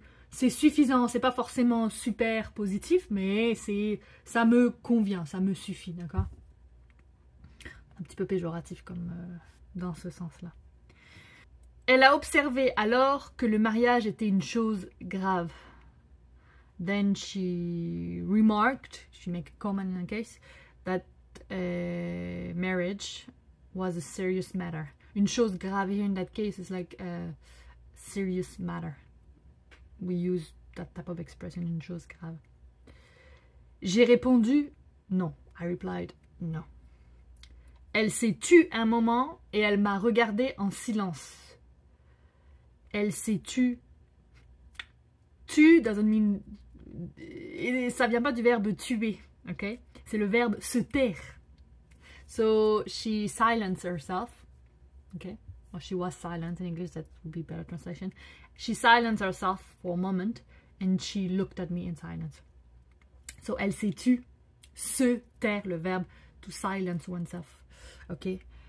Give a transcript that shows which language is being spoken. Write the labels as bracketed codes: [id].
[fr] C'est suffisant, c'est pas forcément super positif, mais ça me convient, ça me suffit, d'accord? Un petit peu péjoratif comme dans ce sens-là. Elle a observé alors que le mariage était une chose grave. [en] Then she remarked, she made a comment in a case, that marriage was a serious matter. Une chose grave here in that case is like a serious matter. We use that type of expression, une chose grave. [fr] J'ai répondu non. [en] I replied no. [fr] Elle s'est tue un moment et elle m'a regardé en silence. Elle s'est tue. Tu [en] doesn't mean. [fr] Ça vient pas du verbe tuer, ok? C'est le verbe se taire. [en] So she silenced herself, okay? Or she was silent in English, that would be a better translation. She silenced herself for a moment and she looked at me in silence. So [fr] elle s'est tue, se taire, [en] le verbe to silence oneself, ok?